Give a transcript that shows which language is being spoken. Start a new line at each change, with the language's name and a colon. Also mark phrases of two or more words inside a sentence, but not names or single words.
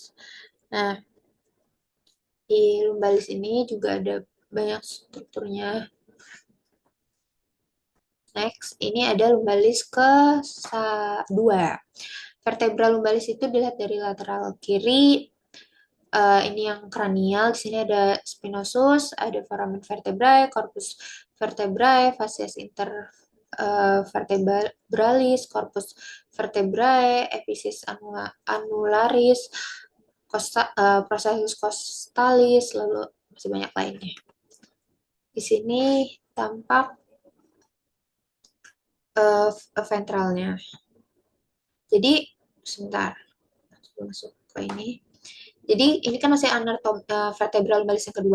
Indonesian: Nah, di lumbalis ini juga ada banyak strukturnya. Next, ini ada lumbalis ke 2. Vertebra lumbalis itu dilihat dari lateral kiri. Ini yang kranial. Di sini ada spinosus, ada foramen vertebrae, corpus vertebrae, facies intervertebralis, corpus vertebrae, epiphysis annularis, processus costalis, lalu masih banyak lainnya. Di sini tampak ventralnya. Jadi, sebentar, masuk ke ini. Jadi, ini kan masih vertebra lumbalis yang kedua.